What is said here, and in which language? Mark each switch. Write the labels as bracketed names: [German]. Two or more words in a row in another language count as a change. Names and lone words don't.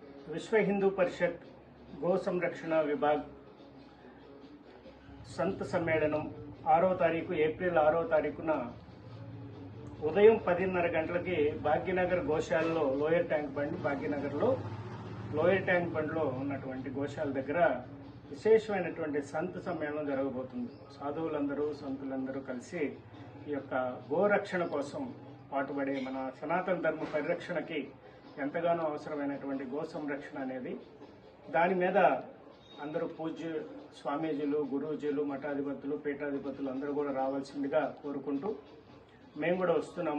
[Telugu] विश्व हिंदू परिषद गो संरक्षण विभाग संत सम्मेलనం 6వ తారీఖు ఏప్రిల్ 6వ తారీఖున ఉదయం 10:30 గంటలకి భాగ్యనగర్ గోశాలలో లోయర్ ట్యాంక్ బండ్ భాగ్యనగర్లో లోయర్ ట్యాంక్ బండ్లో ఉన్నటువంటి గోశాల దగ్గర విశేషమైనటువంటి సంత సమ్మేళనం జరగబోతుంది. సాధువులందరూ సంతులందరూ కలిసి ఈ యొక్క గోరక్షణ కోసం పాటుపడే మన సనాతన ధర్మ పరిరక్షణకి ఎంతగానో అవసరమైనటువంటి గో సంరక్షణ అనేది దాని మీద అందరూ పూజ్య స్వామీజీలు, గురూజీలు, మఠాధిపతులు, పీఠాధిపతులు అందరూ కూడా రావాల్సిందిగా కోరుకుంటూ మేము కూడా వస్తున్నాము.